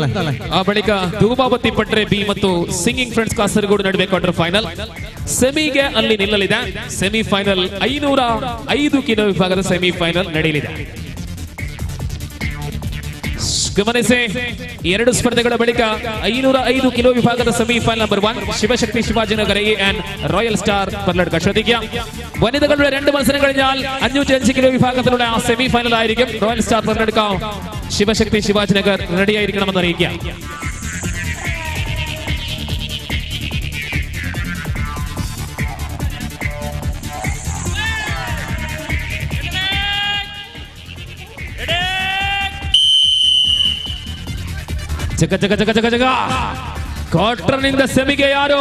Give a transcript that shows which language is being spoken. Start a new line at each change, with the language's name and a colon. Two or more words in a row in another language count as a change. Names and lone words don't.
Kannada: ಆ ಬಳಿಕ ಧೂಮಾವತಿ ಪಟ್ರೆ ಬಿ ಮತ್ತು ಸಿಂಗಿಂಗ್ ಫ್ರೆಂಡ್ಸ್ ಕಾಸರಗೋಡು ನಡುವೆ ಕ್ವಾರ್ಟರ್ ಫೈನಲ್. ಸೆಮಿಗೆ ಅಲ್ಲಿ ನಿಲ್ಲಲಿದೆ. ಸೆಮಿಫೈನಲ್ 505 ಕಿಲೋ ವಿಭಾಗದ ಸೆಮಿಫೈನಲ್ ನಡೆಯಲಿದೆ. ಗಮನಿಸಿ, ಎರಡು ಸ್ಪರ್ಧೆಗಳ ಬಳಿಕ 505 ಕಿಲೋ ವಿಭಾಗದ ಸೆಮಿಫೈನಲ್ ನಂಬರ್ 1 ശിവശക്തി ശിവാജിനഗർ ആൻഡ് റോയൽ സ്റ്റാർ പല്ലടക്ക.
Malayalam: ശ്രദ്ധിക്കുക, വനിതകളുടെ രണ്ട് മത്സരം കഴിഞ്ഞാൽ 505 കിലോ വിഭാഗത്തിലുള്ള ആ സെമിഫൈനൽ ആയിരിക്കും. റോയൽ സ്റ്റാർ പല്ലടക്ക ശിവശക്തി ശിവാജിനഗർ റെഡിയായിരിക്കണമെന്ന് അറിയിക്കുക.
Kannada: ಜಗ ಜಗ ಜಗ ಜಗ ಜಗ ಕ್ವಾರ್ಟರ್ ನಿಂದ ಸೆಮಿಗೆ ಯಾರು?